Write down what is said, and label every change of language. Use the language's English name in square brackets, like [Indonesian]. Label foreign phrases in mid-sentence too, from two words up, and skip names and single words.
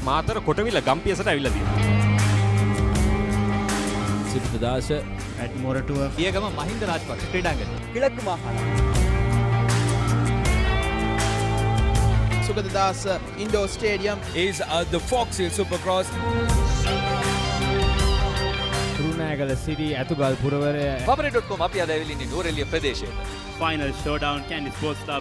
[Sinhala] මාතර කොටවිල ගම්පියසට ඇවිල්ලා තියෙනවා. සිද්ධාස [English] at Moratua [Sinhala] පියගම මහින්ද රාජපක්ෂ ක්‍රීඩාංගණය. [Tamil] கிழக்கு மாகாணம் சுகததாஸ் இண்டோர் ஸ்டேடியம் [English] is the Fox Hill Supercross. [Sinhala] තුරුණෑගල සිටි ඇතුගල් පුරවරය Papare.com අපි අද ඇවිල්ලා ඉන්නේ නුවරඑළිය ප්‍රදේශයේ. [English] Final showdown Candy Sports Club.